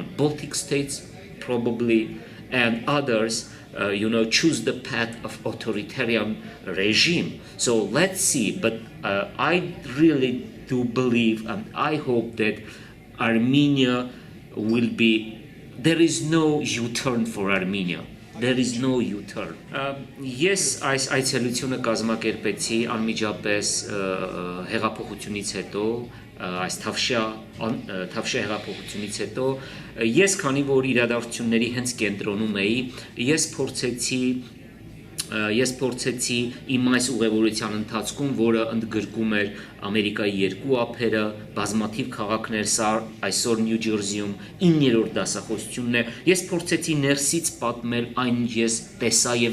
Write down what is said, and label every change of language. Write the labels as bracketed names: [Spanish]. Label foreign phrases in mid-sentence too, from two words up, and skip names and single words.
[English] Baltic states probably, and others choose the path of authoritarian regime. So let's see, but I really do believe, and I hope that Armenia will be, there is no U-turn for Armenia. There is no U-turn. [Armenian] Ես այս այցելությունը կազմակերպեցի անմիջապես հեղափոխությունից հետո, այս Թավշյա հեղափոխությունից հետո, ես քանի որ իրադարձությունների հենց կենտրոնում էի, ես փորձեցի իմ այս ուղևորության ընթացքում, որը ընդգրկում էր Ամերիկայի 2 ափերը, բազմաթիվ քաղաքներ, սա այսօր Նյու Ջերսիում 9-րդ դասախոսությունն է, ես փորձեցի ներսից պատմել այն ես տեսա եւ